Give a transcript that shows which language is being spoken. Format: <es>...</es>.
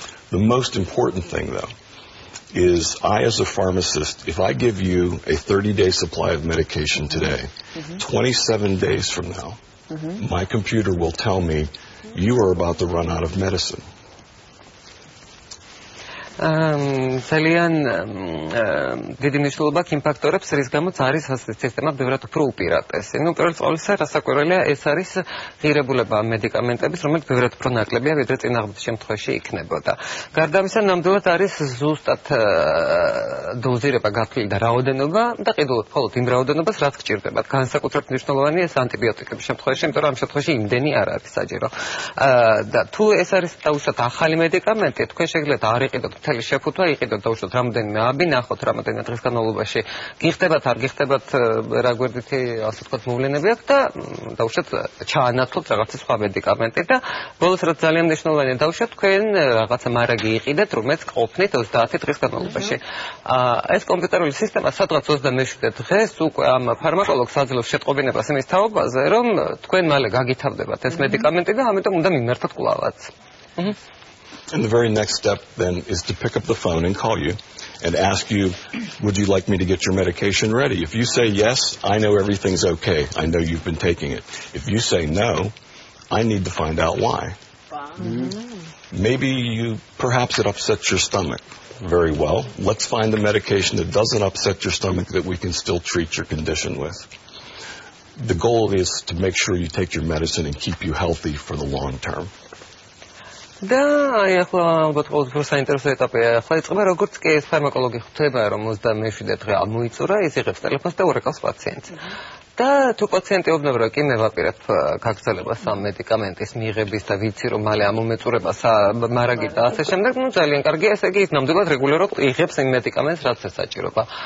<en>The most important thing, though, is I, as a pharmacist, if I give you a 30-day supply of medication today, 27 days from now, my computer will tell me you are about to run out of medicine.</en> <ka>ძალიან დიდი მნიშვნელობა აქვს იმ ფაქტორებს, რის გამოც არის ასეთი სისტემა ბევრად უფრო უპირატესი. ნუ პირველ ყოვლისა რასაკვირველია ეს არის ღირებულება მედიკამენტების, რომელიც ბევრად უფრო ნაკლებია, ვიდრე წინააღმდეგ შემთხვევაში იქნებოდა. გარდა ამისა, ნამდვილად არის ზუსტად დოზირება გათვლილი და რაოდენობა და კიდევ მხოლოდ იმ რაოდენობას, რაც გჭირდებათ. განსაკუთრებით მნიშვნელოვანია ეს ანტიბიოტიკების შემთხვევაში, იმიტომ რომ ამ შემთხვევაში იმდენი არ არის საჭირო. და თუ ეს არის დაუშვათ ახალი მედიკამენტი, თქვენ შეგიძლიათ არ იყიდოთ მთელი შეფუთვა, იყიდოთ დაუშვათ რამოდენიმე აბი, ნახოთ რამოდენიმე დღის განმავლობაში გიხდებათ, არ გიხდებათ, რა გვერდითი ასე ვთქვათ მოვლენები აქვს და დაუშვათ ჩაანაცვლოთ რაღაცა სხვა მედიკამენტი და ბოლოს რაც ძალიან მნიშვნელოვანია დაუშვათ თქვენ რაღაცა მარაგი იყიდეთ, რომელიც ყოფნით 30 დღის განმავლობაში. ეს კომპიუტერული სისტემა სადღაც 27 დღეს უკვე ამ ფარმაკოლოგს აძლევს შეტყობინებას იმის თაობაზე, რომ თქვენ მალე გაგითავდებათ ეს მედიკამენტი და ამიტომ უნდა მიმართოთ კვლავაც.</ka> <en>And the very next step then is to pick up the phone and call you and ask you, would you like me to get your medication ready? If you say yes, I know everything's okay. I know you've been taking it. If you say no, I need to find out why. Maybe perhaps it upsets your stomach. Very well. Let's find the medication that doesn't upset your stomach that we can still treat your condition with. The goal is to make sure you take your medicine and keep you healthy for the long term.</en> <ka>და აი ახლა ალბათ ყოველთვის საინტერესო ეტაპია. ახლა იწყება როგორც კი ეს ფარმაკოლოგი ხვდება რომ 27 დღე ამოიწურა, ის იღებს ტელეფონს და ურეკავს პაციენტს. და თუ პაციენტი უბნება რომ კი მე ვაპირებ გაგრძელებას ამ მედიკამენტის მიღების და ვიცი რომ მალე ამომეწურება მარაგი და ასე შემდეგ, ну ძალიან კარგია, ესე იგი ის ნამდვილად რეგულარულად იღებს იმ მედიკამენტს რაც საჭიროა.</ka>